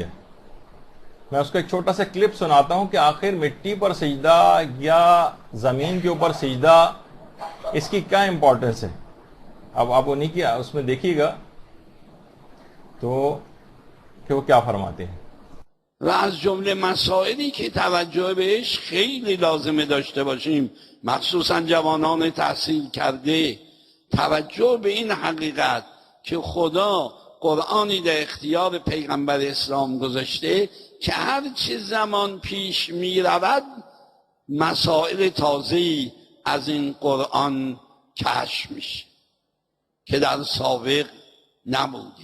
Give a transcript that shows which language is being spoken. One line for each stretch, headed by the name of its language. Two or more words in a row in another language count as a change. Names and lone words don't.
Urdu: میں اس کا ایک چھوٹا سا کلپ سناتا ہوں کہ آخر مٹی پر سجدہ یا زمین کے اوپر سجدہ، اس کی کیا امپورٹنس ہے. اب آپ انہیں کی اس میں دیکھیے گا تو کہ وہ کیا فرماتے ہیں.
Persian: و از جمله مسائلی که توجه بهش خیلی لازمه داشته باشیم، مخصوصا جوانان تحصیل کرده، توجه به این حقیقت که خدا قرآنی در اختیار پیغمبر اسلام گذاشته که هر چه زمان پیش می رود مسائل تازه‌ای از این قرآن کشف میشه که در سابق نبوده.